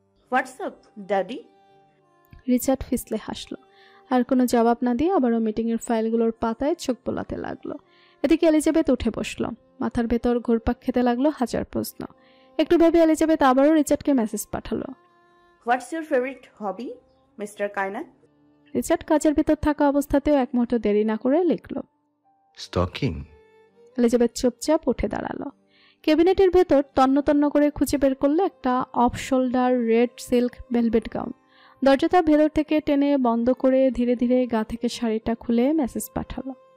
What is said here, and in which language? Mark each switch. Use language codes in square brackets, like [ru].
[en] What's up, daddy? [bn] Richard ফিসলে হাসলো। আর কোনো জবাব না দিয়ে আবারও মিটিংয়ের ফাইলগুলোর পাতায় চোখ বোলাতে লাগলো। এদিকে এলিজাবেথ উঠে বসলো। মাথার ভেতর ঘুরপাক খেতে লাগলো হাজার প্রশ্ন। একটু ভেবে এলিজাবেথ আবারও রিচার্ডকে মেসেজ পাঠালো। [en] What's your favorite hobby, Mr. Kainat? [bn] Richard কাজের ভেতর থাকা অবস্থাতেও এক মুহূর্ত দেরি না করে লিখল। [en] Stalking? [bn] এলিজাবেথ চুপচাপ উঠে দাঁড়ালো। ক্যাবিনেটের ভেতর তন্ন তন্ন করে খুঁজে বের করলো একটা off shoulder red silk velvet gown. দরজাটা ভেতর থেকে টেনে বন্ধ করে ধীরে ধীরে গা থেকে শাড়িটা খুলে মেসেজ পাঠালো।